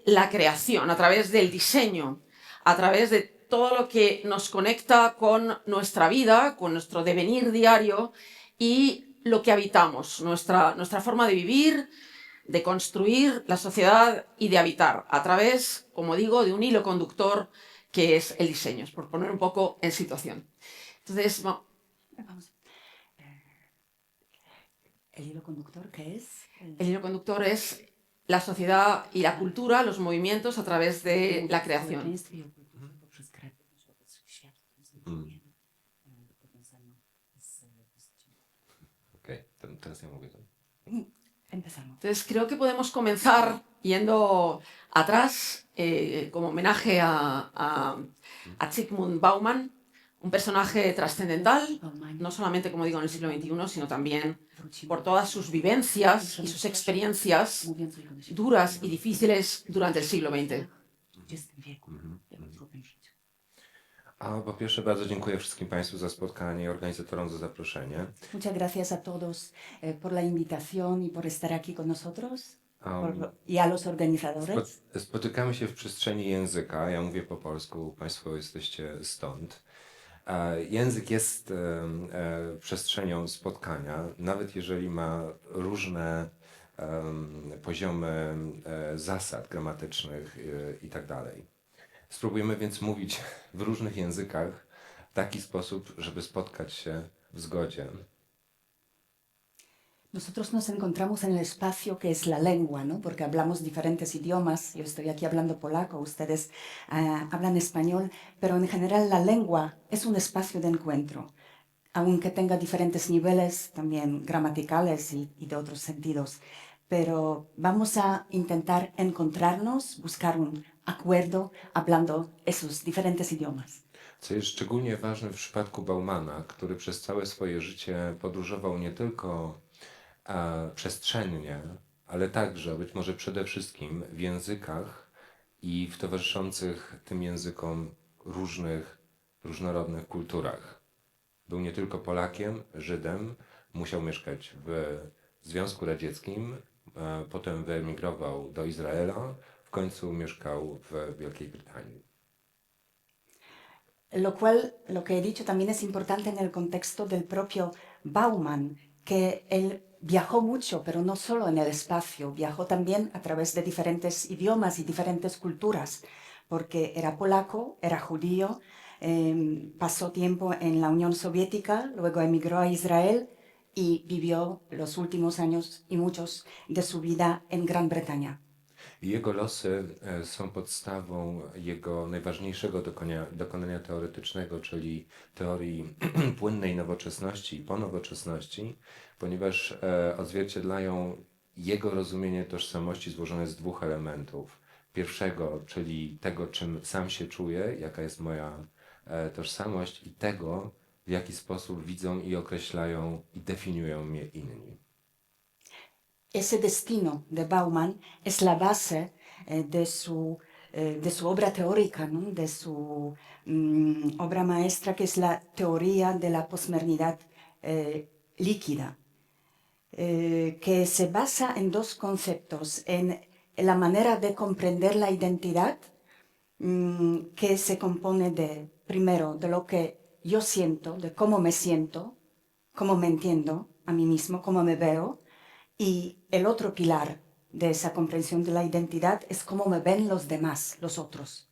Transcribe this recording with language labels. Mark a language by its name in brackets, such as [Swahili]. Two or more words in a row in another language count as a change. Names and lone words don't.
[Spanish] la creación, a través del diseño, a través de todo lo que nos conecta con nuestra vida, con nuestro devenir diario y lo que habitamos, nuestra forma de vivir, de construir la sociedad y de habitar a través, como digo, de un hilo conductor que es el diseño, es por poner un poco en situación. Entonces, Vamos. ¿El hilo conductor qué es? el hilo conductor es la sociedad y la cultura, los movimientos a través de la creación. [Polish] Społeczeństwie i o kulturze poprzez kreatywność wobec świata. To jest powiązane z postacią. Okej, teraz ja mówię. [Spanish] Empezamos. Entonces, creo que podemos comenzar yendo atrás, como homenaje a Zygmunt Bauman, un personaje trascendental, no solamente, como digo, en el siglo XXI, sino también por todas sus vivencias y sus experiencias duras y difíciles durante el siglo XX. [Polish] A po pierwsze bardzo dziękuję wszystkim Państwu za spotkanie i organizatorom za zaproszenie. [Spanish] Muchas gracias a todos por la invitación y por estar aquí con nosotros y a los organizadores. [Polish] Spotykamy się w przestrzeni języka. Ja mówię po polsku, Państwo jesteście stąd. Język jest przestrzenią spotkania, nawet jeżeli ma różne poziomy zasad gramatycznych i tak dalej. Spróbujemy więc mówić w różnych językach w taki sposób, żeby spotkać się w zgodzie. [Spanish] Nosotros nos encontramos en el espacio que es la lengua, ¿no? Porque hablamos diferentes idiomas. Yo estoy aquí hablando polaco, ustedes hablan español, pero en general la lengua es un espacio de encuentro, aunque tenga diferentes niveles también gramaticales y de otros sentidos. Pero vamos a intentar encontrarnos, buscar un acuerdo hablando esos diferentes idiomas. [Polish] Co jest szczególnie ważne w przypadku Baumana, który przez całe swoje życie podróżował nie tylko przestrzennie, ale także, być może przede wszystkim w językach i w towarzyszących tym językom różnorodnych kulturach. Był nie tylko Polakiem, Żydem, musiał mieszkać w Związku Radzieckim, potem wyemigrował do Izraela, w końcu mieszkał w Wielkiej Brytanii. [Spanish] Lo cual, lo que he dicho también es importante en el contexto del propio Bauman, que él viajó mucho, pero no solo en el espacio, viajó también a través de diferentes idiomas y diferentes culturas, porque era polaco, era judío, pasó tiempo en la Unión Soviética, luego emigró a Israel y vivió los últimos años y muchos de su vida en Gran Bretaña. [Polish] Jego losy są podstawą jego najważniejszego dokonania teoretycznego, czyli teorii płynnej nowoczesności i ponowoczesności, ponieważ odzwierciedlają jego rozumienie tożsamości złożone z dwóch elementów. Pierwszego, czyli tego, czym sam się czuję, jaka jest moja tożsamość, i tego, w jaki sposób widzą i określają i definiują mnie inni. [Spanish] Ese destino de Bauman es la base de su obra teórica, ¿no? De su obra maestra, que es la teoría de la posmodernidad líquida, que se basa en dos conceptos, en la manera de comprender la identidad, que se compone de, primero, de lo que yo siento, de cómo me entiendo a mí mismo, cómo me veo, y el otro pilar de esa comprensión de la identidad es cómo me ven los demás, los otros.